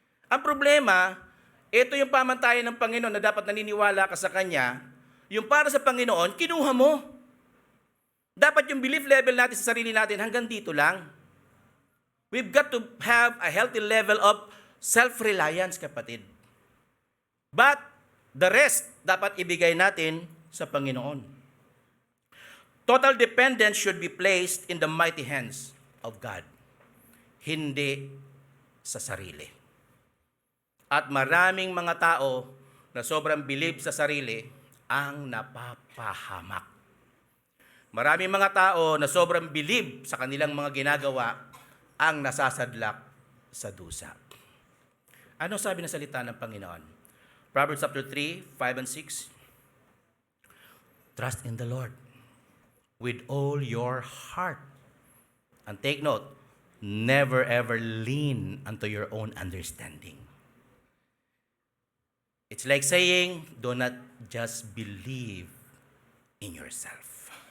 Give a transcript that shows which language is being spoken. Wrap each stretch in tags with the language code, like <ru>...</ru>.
<tl>Ang problema, ito yung pamantayan ng Panginoon na dapat naniniwala ka sa Kanya, yung para sa Panginoon, kinuha mo. Dapat yung</tl> <en>belief level</en> <tl>natin sa sarili natin hanggang dito lang.</tl> <en>We've got to have a healthy level of self-reliance, kapatid. But the rest</en> <tl>dapat ibigay natin sa Panginoon.</tl> <en>Total dependence should be placed in the mighty hands of God,</en> <tl>hindi sa sarili. At maraming mga tao na sobrang believe sa sarili ang napapahamak. Maraming mga tao na sobrang believe sa kanilang mga ginagawa ang nasasadlak sa dusa. Ano sabi ng salita ng Panginoon?</tl> <en>Proverbs chapter 3, 5 and 6. Trust in the Lord with all your heart. And take note, never ever lean unto your own understanding. It's like saying, do not just believe in yourself.</en>